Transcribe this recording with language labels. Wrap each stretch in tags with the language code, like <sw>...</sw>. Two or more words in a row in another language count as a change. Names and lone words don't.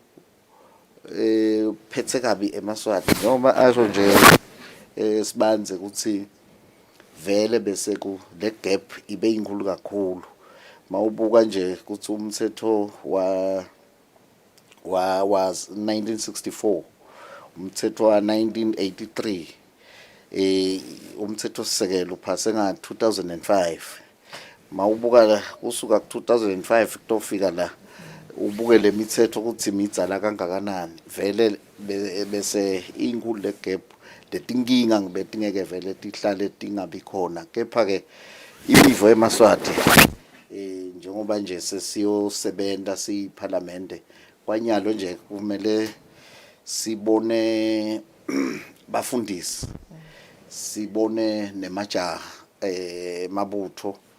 <ss>phethe kabi eMaswati noma asho nje sibanze ukuthi vele bese ku le gap ibe inkulu kakhulu mawubuka nje ukuthi umthetho was 1964 umthetho wa 1983 umthetho sisekelo uphase nga 2005 mawubuka kusuka ku2005 kutofika la ubuke lemithetho ukuthi imidzala kangakanani vele bese inkulu le gap letinkinga ngibetingeke vele tihlale tingabi khona kepha ke imivo eMaswati njengoba nje sesiyosebenza siParliament kwanyalo nje kumele sibone bafundisi sibone nemajaha mabutho</ss>